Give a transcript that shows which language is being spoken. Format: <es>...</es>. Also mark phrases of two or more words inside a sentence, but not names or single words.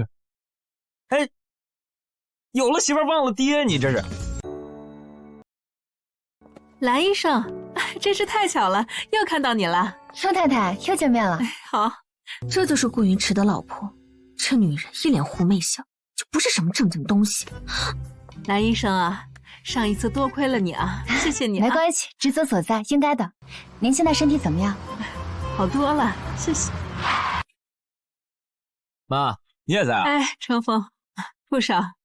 <zh>哎，有了媳婦忘了爹，你這是。藍醫生，真是太巧了，又看到你了。雙太太又見面了。好，這就是顧雲池的老婆，這女人一臉狐媚相，就不是什麼正經東西。藍醫生啊，上一次多虧了你啊，謝謝你啊。沒關係，職責所在，應該的。您現在身體怎麼樣？好多了，謝謝。媽，你也在啊？哎，春風，顧少。</zh>